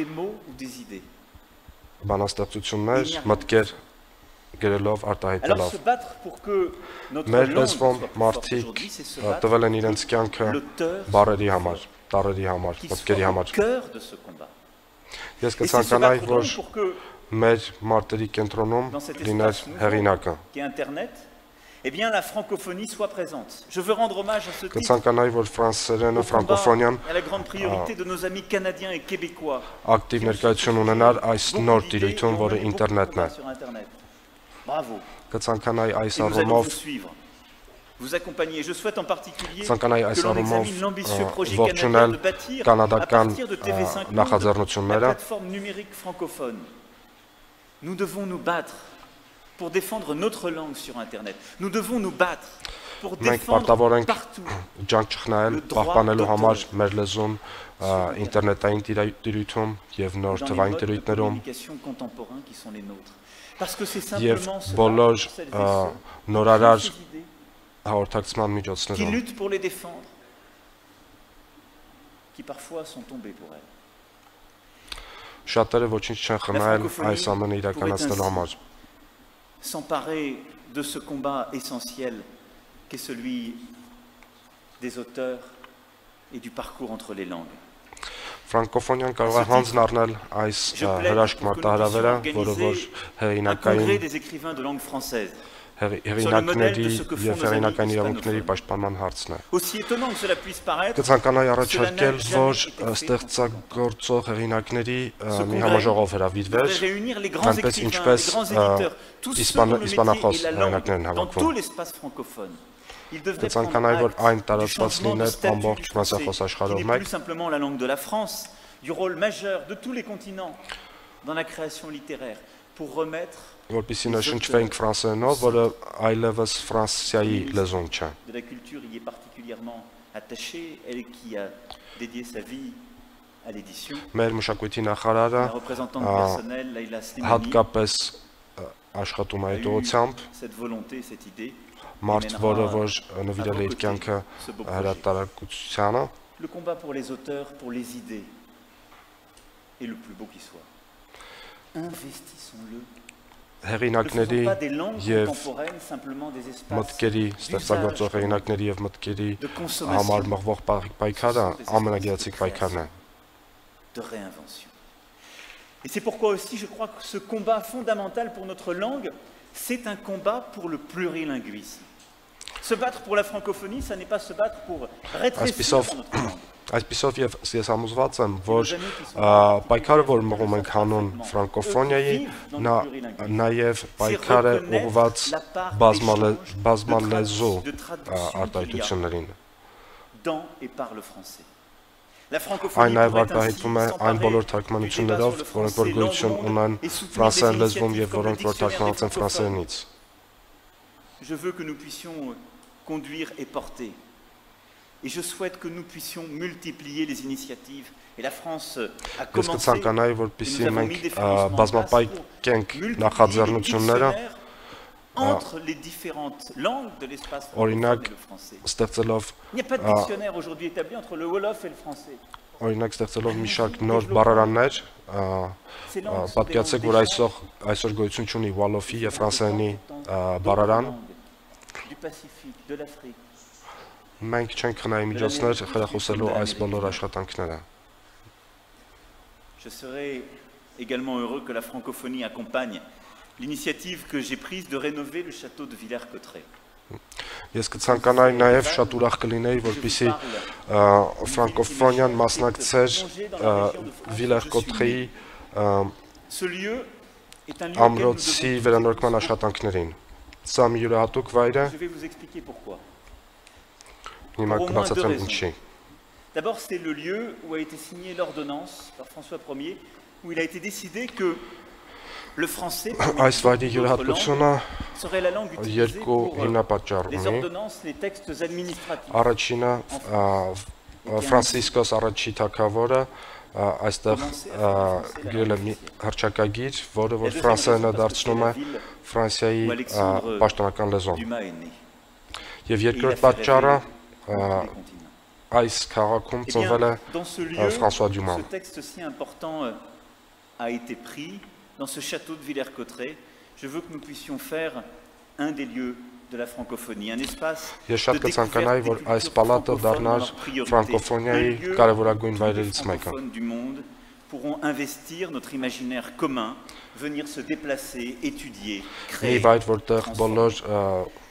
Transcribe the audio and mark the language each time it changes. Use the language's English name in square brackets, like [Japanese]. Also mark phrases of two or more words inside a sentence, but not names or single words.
[Armenian] բանաստեղծություններ, մտքեր գրելով, արտահայտելով։ Մեր լեզվում մարդիկ տվել են իրենց կյանքը բառերի համար, տառերի համար, մտքերի համար։ Ես կցանկանայի, որ մեր մարտերի կենտրոնում լիներ հեղինակը։ [French] Eh bien, la francophonie soit présente. Je veux rendre hommage à ce titre à la grande priorité de nos amis canadiens et québécois. [Armenian] Active ներկայություն ունենար այս նոր տիրույթում, որը ինտերնետն է։ [French] Bravo. [Armenian] Կցանկանայի այս [French] Nous allons [Armenian] առումով [French] vous suivre, vous accompagner. Je souhaite en particulier [Armenian] ցանկանայի այս [French] que l'on [Armenian] առումով [French] examine l'ambitieux projet canadien [Armenian] ողջունել [French] de bâtir à [Armenian] կանադական [French] partir de TV5 Monde, la [Armenian] նախաձեռնությունները։ [French] plateforme numérique francophone. Nous devons nous battre pour défendre notre langue sur Internet. Nous devons nous battre pour défendre partout [Armenian] ջանք չխնայել, պահպանելու համար մեր լեզուն ինտերնետային տիրույթում եւ նոր թվային տիրույթներում եւ բոլոր նորարար հաղորդակցման միջոցներում [French] qui luttent pour les défendre, qui parfois sont tombés pour elles. [Armenian] Շատերը ոչինչ չեն խնայել այս ամենը իրականացնելու համար։ [French] S'emparer de ce combat essentiel qu'est celui des auteurs et du parcours entre les langues. [Armenian] Ֆրանկոֆոնիան կարող է հանձն առնել այս հրաշք մարտահրավերը, որը որ հեղինակային [French] des écrivains de langue française. [Armenian] Հեղինակների եւ հեղինակային իրավունքների պաշտպանման հարցն է։ [French] Aussi étonnant que cela puisse paraître, [Armenian] կցանկանայի առաջարկել, որ ստեղծագործող հեղինակների մի համաժողով հրավիրվեր, այնպես ինչպես իսպանախոս հեղինակներն հավաքվում։ Կցանկանայի, որ այն տարածված լիներ ամբողջ ֆրանսիախոս աշխարհով մեկ։ [French] Plus simplement la langue de la France, du rôle majeur de tous les continents dans la création littéraire pour remettre [Armenian] որպեսզի նշնչվենք ֆրանսերենով, որը այլևս Ֆրանսիայի լեզուն չէ։ [French] De la culture y est particulièrement attachée, elle qui a dédié sa vie à l'édition. [Armenian] Մեր մշակույթի նախարարը հատկապես աշխատում է այդությամբ, [French] cette volonté, cette idée. [Armenian] մարդ, որը որ նվիրել է իր կյանքը հրատարակությանը։ [French] Le combat pour les auteurs, pour les idées est le plus beau qui soit. Investissons-le. [Armenian] Հեղինակների եւ մտքերի, ստեղծագործող հեղինակների եւ մտքերի համար մղվող պայքարը ամենագեղեցիկ պայքարն է։ [French] Et c'est pourquoi aussi je crois que ce combat fondamental pour notre langue, c'est un combat pour le plurilinguisme. Se battre pour la francophonie, ça n'est pas se battre pour rétrécir notre langue. [Armenian] Այսպիսով ես համոզված եմ, որ պայքարը, որ մղում ենք հանուն ֆրանկոֆոնիայի, նա նաև պայքար է ուղղված բազմալեզու արտահայտություններին։ Այն նաև արտահայտվում է այն բոլոր թարգմանություններով, որոնք որ գոյություն ունեն ֆրանսերեն լեզվում եւ որոնք որ թարգմանված են ֆրանսերենից։ [French] Je veux que nous puissions conduire et porter Et je souhaite que nous puissions multiplier les initiatives. Et la France a commencé, et nous avons mis des financements en place pour multiplier les dictionnaires entre les différentes langues de l'espace francophone et le français. Il n'y a pas de dictionnaire aujourd'hui établi entre le Wolof et le français. [Armenian] Օրինակ ստեղծելով մի շարք նոր բառարաններ, պատկերացրեք, որ այսօր գոյություն չունի Wolof-ի եւ ֆրանսերենի բառարան։ Մենք չենք խնայի միջոցներ խրախուսելու այս բոլոր աշխատանքները։ [French] Je serais également heureux que la francophonie accompagne l'initiative que j'ai prise de rénover le château de Villers-Cotterêts. [Armenian] Ես կցանկանայի նաև շատ ուրախ կլինեի, որպեսզի ֆրանկոֆոնիան մասնակցեր Վիլեր-Կոտրեի ամրոցի վերանորոգման աշխատանքներին։ Սա մի յուրահատուկ վայր է։ Հիմա կբացատրեմ ինչի։ [French] D'abord, c'est le lieu où a été signée l'ordonnance par François Ier, où il a été décidé que le français serait la langue utilisée pour les ordonnances, les textes administratifs. [Armenian] Առաջինը Ֆրանցիսկոս առաջի թագավորը այստեղ գրել է մի հռչակագիր, որը որ ֆրանսերենը դարձնում է Ֆրանսիայի պաշտոնական լեզուն։ Եվ երկրորդ պատճառը այս քաղաքում ծնվել է Ֆրանսուଆ Դյուման։ [French] Ce texte si important a été pris dans ce château de Villers-Cotterêts. Je veux que nous puissions faire un des lieux de la francophonie, un espace de découverte des cultures francophones du monde pourront investir notre imaginaire commun, venir se déplacer, étudier, créer, transformer.